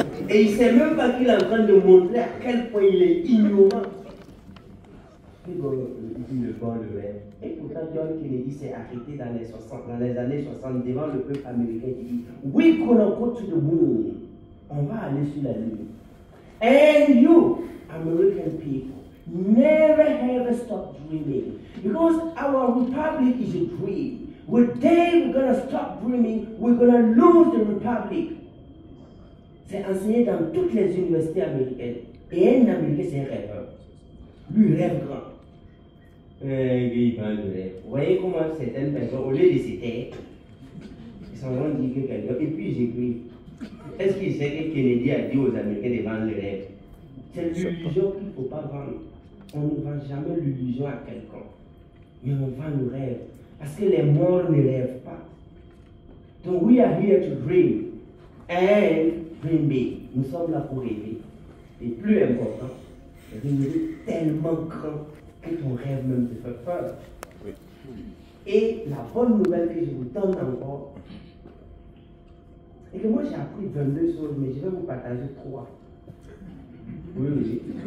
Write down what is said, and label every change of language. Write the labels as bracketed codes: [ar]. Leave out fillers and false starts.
[fr] Et il ne sait même pas qu'il est en train de montrer à quel point il est ignorant. Il ne vend le rêve. Et pourtant, John Kennedy s'est arrêté dans les années 60 devant le peuple américain qui dit "We gonna go to the moon." On va aller sur la lune. [en] And you, American people, never ever stop dreaming. Because our republic is a dream. One day we're gonna stop dreaming, we're gonna lose the republic. [fr] C'est enseigné dans toutes les universités américaines. Et un Américain, c'est un rêveur. Lui, rêve grand. Il prend le rêve. Vous voyez comment certaines personnes, au lieu de se taire, ils sont en train de dire que quelqu'un. Et puis j'écris. Est-ce qu'il sait que Kennedy a dit aux Américains de vendre le rêve? C'est l'illusion qu'il ne faut pas vendre. On ne vend jamais l'illusion à quelqu'un. Mais on vend le rêve. Parce que les morts ne rêvent pas. [en] Donc, we are here to dream. And dream big. [fr] Nous sommes là pour rêver. Et plus important, rêver tellement grand que ton rêve même te fait peur. Oui. Et la bonne nouvelle que je vous donne encore, et que moi j'ai appris 22 choses, mais je vais vous partager 3. Oui, oui.